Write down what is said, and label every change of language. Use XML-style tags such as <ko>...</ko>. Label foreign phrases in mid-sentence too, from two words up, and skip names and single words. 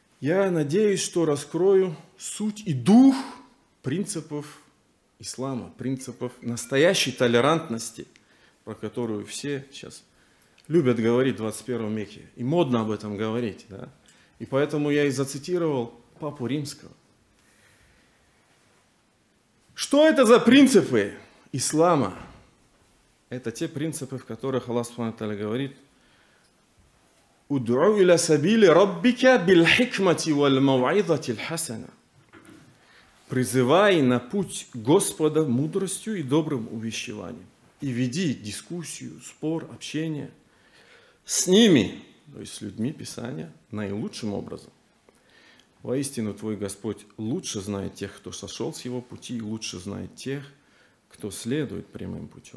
<ru>Я надеюсь, что раскрою суть и дух принципов ислама, принципов настоящей толерантности, про которую все сейчас любят говорить в 21 веке. И модно об этом говорить. Да? И поэтому я и зацитировал Папу Римского. Что это за принципы ислама? Это те принципы, в которых</ru> <ar>الله سبحانه وتعالى говорит: «ادع إلى سبيل ربك بالحكمة والموعظة الحسنة».</ar> <ru>Призывай на путь Господа мудростью и добрым увещеванием. И веди дискуссию, спор, общение с ними, то есть с людьми Писания, наилучшим образом. Воистину, твой Господь лучше знает тех, кто сошел с его пути, и лучше знает тех, кто следует прямым путем.</ru>